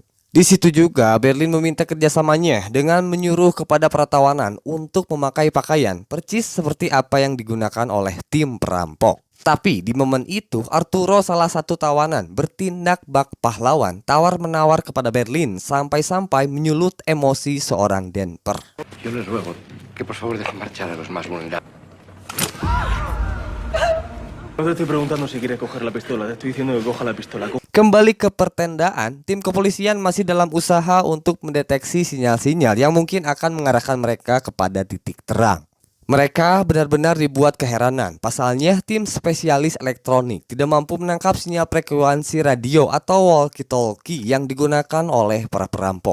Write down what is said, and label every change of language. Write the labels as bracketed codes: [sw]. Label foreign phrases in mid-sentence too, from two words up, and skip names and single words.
[id] Di situ juga Berlin meminta kerjasamanya dengan menyuruh kepada para tawanan untuk memakai pakaian percis seperti apa yang digunakan oleh tim perampok. Tapi di momen itu Arturo, salah satu tawanan, bertindak bak pahlawan, tawar-menawar kepada Berlin sampai-sampai menyulut emosi seorang Denper. [es] Yo les ruego que por favor dejen marchar a los más vulnerables. No te estoy preguntando si quieres coger la pistola, te estoy diciendo que coja la pistola. [id] Kembali ke pertendaan, tim kepolisian masih dalam usaha untuk mendeteksi sinyal-sinyal yang mungkin akan mengarahkan mereka kepada titik terang. Mereka benar-benar dibuat keheranan. Pasalnya, tim spesialis elektronik tidak mampu menangkap sinyal frekuensi radio atau walkie-talkie yang digunakan oleh para perampok.